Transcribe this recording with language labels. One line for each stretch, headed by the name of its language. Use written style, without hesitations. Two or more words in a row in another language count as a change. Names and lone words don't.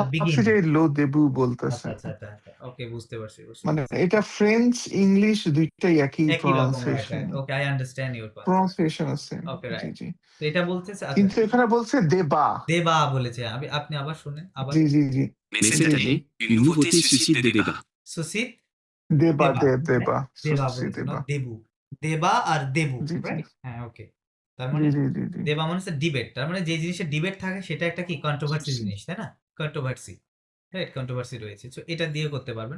Bangla: ভাবছি বিগিন। যে লো দেবু আচ্ছা, বলতেছে। আচ্ছা, আচ্ছা, আচ্ছা। ওকে বুঝতে পারছি, বুঝতে মানে পারছি। এটা ফ্রেঞ্চ ইংলিশ দুইটাই একই একই রকম, রাইট, প্রনাউন্সিয়েশন, রাইট।
English: Okay, I understand your concept.
Bangla: প্রনাউন্সিয়েশন আছে। ওকে, জি রাইট। জি, তো এটা বলতেছে আচ্ছা কিন্তু এখানে বলছে দেবা। দেবা বলেছে। আপনি আবার শুনেন, আবার জি জি জি
French: Mais
Bangla: জি
French: cette
Bangla: জি,
French: année, une nouveauté suscite des débats.
Bangla: সুসিত দেবা দেবা, রাইট? দেবা, দেবা সুসি বলেছে, দেবা। নট দেবু। দেবা আর দেবু, জি জি রাইট? হ্যাঁ, ওকে। তার জি মানে জি জি জি, দেবা মানে হচ্ছে ডিবেট। তার মানে যে জিনিসের ডিবেট থাকে সেটা একটা কি কন্ট্রোভার্সি সুসি। জিনিস, তাই না? কন্ট্রোভার্সি, রাইট? কন্ট্রোভার্সি রয়েছে। সো এটা দিয়ে করতে পারবেন।